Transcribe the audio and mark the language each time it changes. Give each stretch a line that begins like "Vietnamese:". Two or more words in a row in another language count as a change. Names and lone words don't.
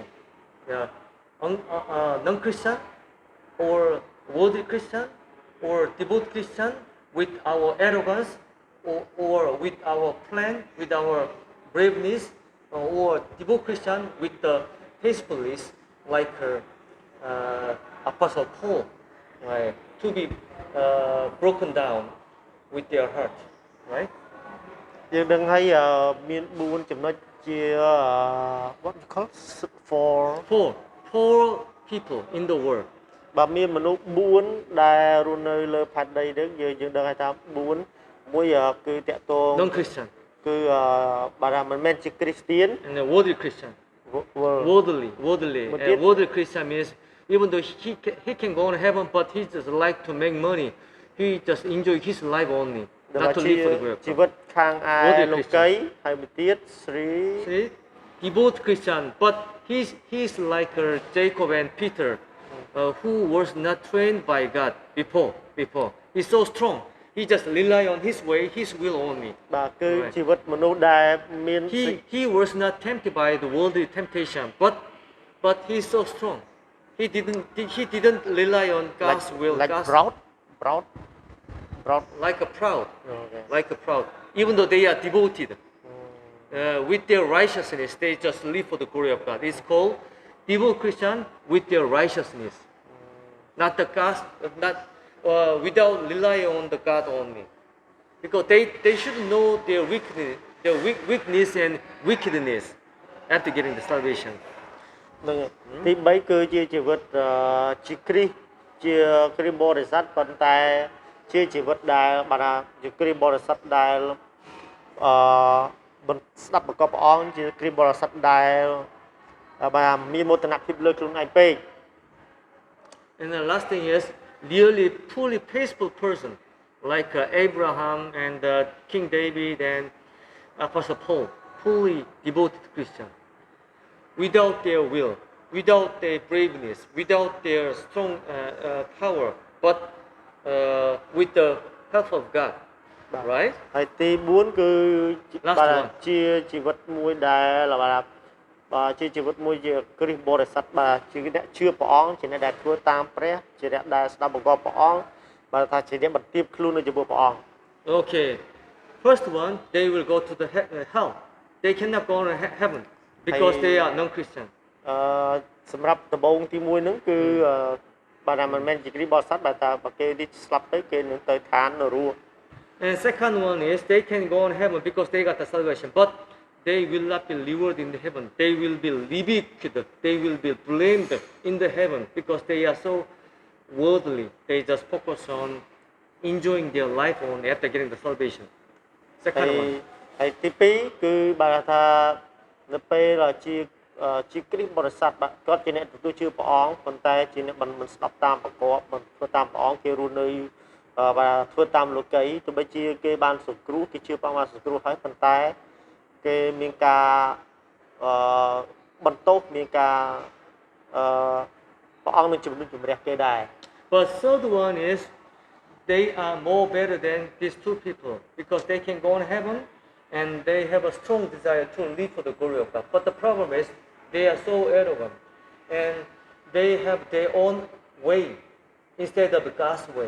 English: Non-Christian or worldly Christian or devout Christian with our arrogance or with our plan, with our braveness, or devout Christian with the faithfulness like Apostle Paul, right? To be broken down with their heart, right?
Khmer: យើងដឹងហើយមាន4ចំណុចជា
English: what we call for Four people in the world.
Khmer: បើមានមនុស្ស4ដែលរស់នៅលើផែនដីហ្នឹងយើងដឹងហើយថា4មួយគឺតកតង
English: Non-Christian
Khmer: គឺបាទថាមិនមែនជាគ្រីស្ទៀន
English: and a worldly Christian. Worldly Christian means even though he can go to heaven, but he just like to make money. He just enjoy his life only, not to live for the glory of
Khmer: ជី
English: God.
Khmer: វិតខាងឯលោកីហើយមួយទៀត
English: See, devout Christian, but he's like Jacob and Peter, who was not trained by God before. He's so strong. He just rely on his way, his will only.
Khmer: បាទគឺជីវិតមនុស្សដែលមាន
English: He was not tempted by the worldly temptation, but he's so strong. He didn't rely on God's will. like God's, proud like a proud, okay. like a proud. Even though they are devoted, with their righteousness, they just live for the glory of God. It's called devout Christian with their righteousness, not the God, not without relying on the God only, because they should know their weakness and wickedness after getting the salvation.
Khmer: នឹងទី3គឺជាជីវិតជាគ្រីស្ទជាគ្រីស្ទបរិស័ទប៉ុន្តែជាជីវិតដែលបាទថាជាគ្រីស្ទបរិស័ទដែលស្ដាប់បង្គាប់ព្រះអង្គជាគ្រីស្ទបរិស័ទដែលបាទមានមោទនភាពលើខ្លួនឯងពេក
English: And the last thing is really fully faithful person like Abraham and King David and Apostle Paul, fully devoted Christian, without their will, without their braveness, without their strong power, but with the help of God, right?
Khmer: ហើយទី4គឺ
English: Last
Khmer: បាទ
English: one.
Khmer: ជាជីវិតមួយដែលបាទជាជីវិតមួយជាគ្រីស្ទបរិស័ទបាទជាអ្នកជឿព្រះអង្គជាអ្នកដែលធ្វើតាមព្រះជាអ្នកដែលស្ដាប់បង្គាប់ព្រះអង្គបាទថាជាអ្នកបន្ទាបខ្លួននៅចំពោះព្រះអង្គ
English: Okay, first one, they will go to the hell. They cannot go to heaven because they are non-Christian.
Khmer: សម្រាប់ដំបូងទី1ហ្នឹងគឺបាទថាមិនមែនជាគ្រីស្ទបរិស័ទបាទថាបើគេនេះស្លាប់ទៅគេនឹងទៅឋាននរក
English: And second one is they can go on heaven because they got the salvation, but they will not be rewarded in the heaven. They will be rebuked. They will be blamed in the heaven because they are so worldly. They just focus on enjoying their life only after getting the salvation. Second one.
Khmer: ហើយទី2គឺបាទថានៅពេលជាគ្រីស្ទបរិស័ទបាទគាត់ជាអ្នកទទួលជឿព្រះអង្គប៉ុន្តែជាអ្នកមិនស្ដាប់តាមប្រកបមិនធ្វើតាមព្រះអង្គគេរស់នៅបាទធ្វើតាមលោកីទោះបីជាគេបានសង្គ្រោះគេជឿព្រះអង្គបានសង្គ្រោះហើយប៉ុន្តែគេមានការបន្ទោសមានការព្រះអង្គនឹងជំនុំជម្រះគេដែរ
English: But third one is they are more better than these two people because they can go on heaven and they have a strong desire to live for the glory of God. But the problem is they are so arrogant and they have their own way instead of God's way.